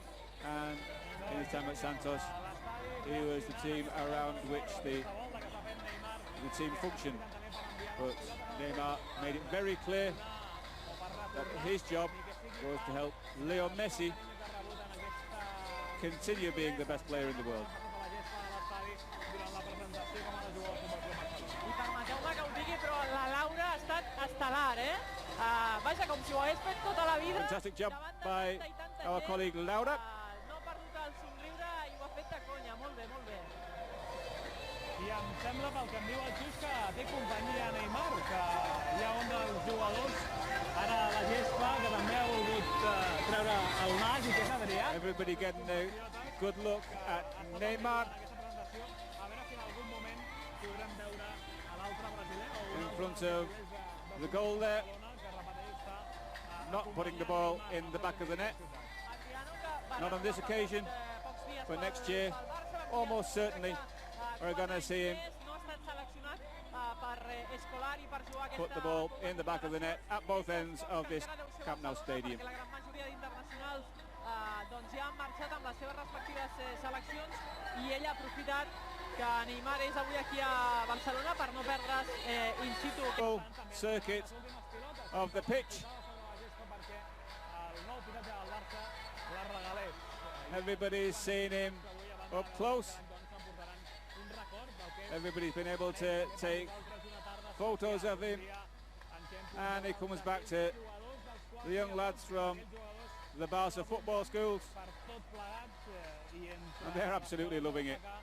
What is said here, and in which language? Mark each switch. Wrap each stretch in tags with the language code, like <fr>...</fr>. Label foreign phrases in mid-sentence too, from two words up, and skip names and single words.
<en>And in his time at Santos, he was the team around which the team functioned. But Neymar made it very clear that his job was to help Leo Messi continue being the best player in the world.</en> <ca>Permeteu-me que ho digui, però la Laura ha estat estel·lar, vaja, com si ho hagués fet tota la vida.</ca> <en>Fantastic job by our colleague Laura.</en> <ca>No ha perdut el somriure i ho ha fet de conya. Molt bé, molt bé. I em sembla, pel que em diu el Xus, que té companyia Neymar, que hi ha un dels jugadors, ara a la gespa, que també ha volgut treure el nas, i que és Adrià.</ca> <en>Everybody getting a good look at Neymar. In front of the goal there, not putting the ball in the back of the net. Not on this occasion, but next year, almost certainly, we're going to see him put the ball in the back of the net at both ends of this Camp Nou stadium.</en> <ca>Doncs ja han marxat amb les seves respectives seleccions i ell ha aprofitat que Neymar és avui aquí a Barcelona per no perdre's</ca> <la>in situ.</la> <en>Full circuit of the pitch. Everybody's seen him up close. Everybody's been able to take photos of him, and he comes back to the young lads from the Barca football schools, and they're absolutely loving it.</en>